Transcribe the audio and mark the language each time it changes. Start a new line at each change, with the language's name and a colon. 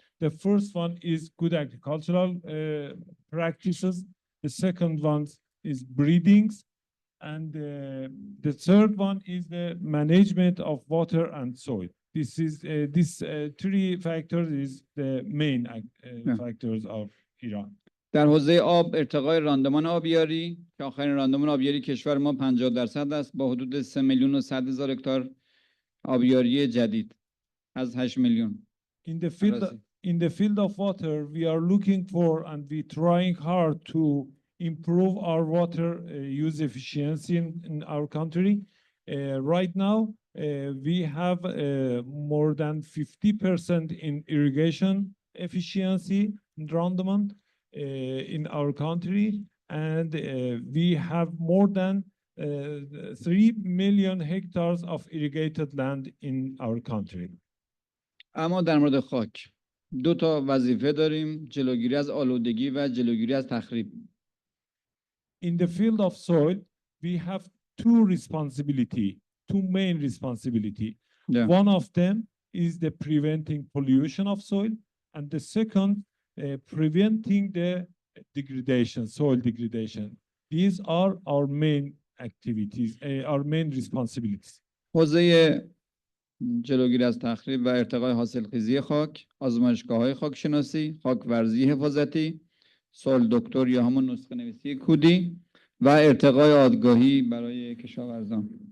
English: The first one is good agricultural practices. The second one is breedings. And the third one is the management of water and soil. This three factors is the main factors of Iran.
Persian: در حوزه آب ارتقای راندمان آبیاری که آخرین راندمان آبیاری کشور ما 50% است با حدود 3,100,000 هکتار آبیاری جدید از 8 میلیون.
English: In the field of water, we are looking for and we trying hard to improve our water use efficiency in our country. Right now, we have more than 50% in irrigation efficiency and rendement in our country, and we have more than 3 million hectares of irrigated land in our country.
Persian: اما در مورد خاک دو تا وظیفه داریم: جلوگیری از آلودگی و جلوگیری از تخریب.
English: In the field of soil, we have two main responsibility. Yeah. One of them is the preventing pollution of soil, and the second, preventing the soil degradation. These are our main activities, our main responsibilities.
Persian: حوزه جلوگیری از تخریب و ارتقای حاصلخیزی خاک، آزمایشگاه‌های خاکشناسی، خاکورزی حفاظتی، سویل دکتر یا همون نسخه نویسی کودی و ارتقای آگاهی برای کشاورزان.